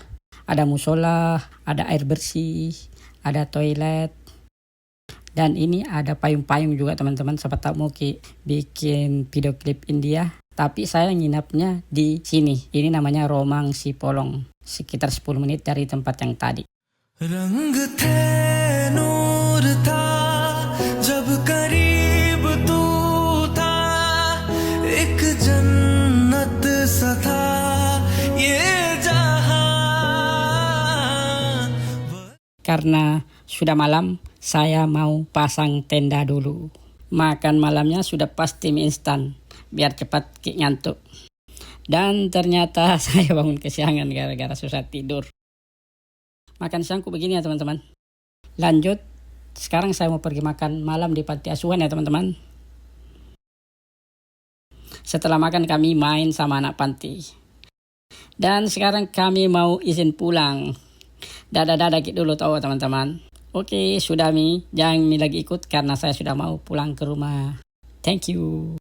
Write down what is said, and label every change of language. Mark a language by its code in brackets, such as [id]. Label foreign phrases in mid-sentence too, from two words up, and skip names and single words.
[id] Ada musola, ada air bersih, ada toilet. Dan ini ada payung-payung juga teman-teman. Siapa tahu mau bikin video klip India. Tapi saya nginapnya di sini. Ini namanya Romang Sipolong. Sekitar 10 menit dari tempat yang tadi. [hi] रंग थे नूर था जब करीब तू था एक जन्नत सा था ये जहां. [id] Karena sudah malam, saya mau pasang tenda dulu. Makan malamnya sudah pasti mie instan, biar cepat ngantuk. Dan ternyata saya bangun kesiangan gara-gara susah tidur. Makan siangku begini ya teman-teman. Lanjut, sekarang saya mau pergi makan malam di panti asuhan ya teman-teman. Setelah makan kami main sama anak panti. Dan sekarang kami mau izin pulang. Dadah-dadah dulu tahu teman-teman. Oke, sudah Mi. Jangan Mi lagi ikut karena saya sudah mau pulang ke rumah. [en] Thank you.